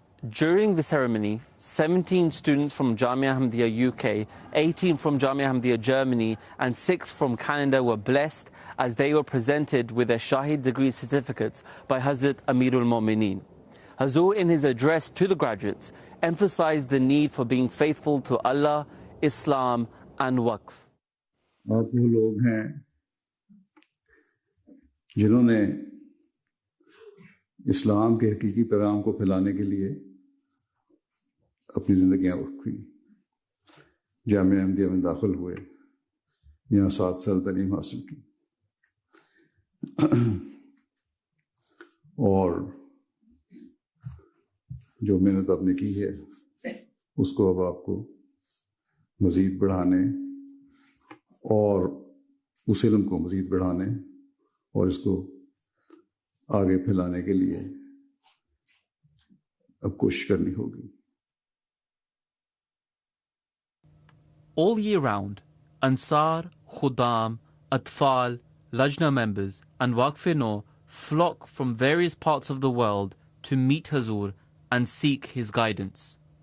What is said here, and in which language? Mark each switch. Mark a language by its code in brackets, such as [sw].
[en] During the ceremony, 17 students from Jamia Ahmadiyya UK, 18 from Jamia Ahmadiyya Germany and 6 from Canada were blessed as they were presented with their Shahid degree certificates by Hazrat Amirul Mu'mineen. Hazur, in his address to the graduates, emphasized the need for being faithful to Allah, Islam and Waqf. [hi] आप वो लोग हैं जिन्होंने इस्लाम के हकीकी पैगाम को फैलाने के लिए अपनी ज़िंदगियां वक्फ की। जामिया अहमदिया में दाखिल हुए, यहाँ 7 साल तालीम हासिल की और जो मेहनत आपने की है उसको अब आपको मज़ीद बढ़ाने और उस इल्म को मज़ीद बढ़ाने और इसको आगे फैलाने के लिए अब कोशिश करनी होगी। [en] All year round, Ansar, Khuddam, Atfal, Lajna members and Waqf-e-Nau flock from various parts of the world to meet Hazur and seek his guidance.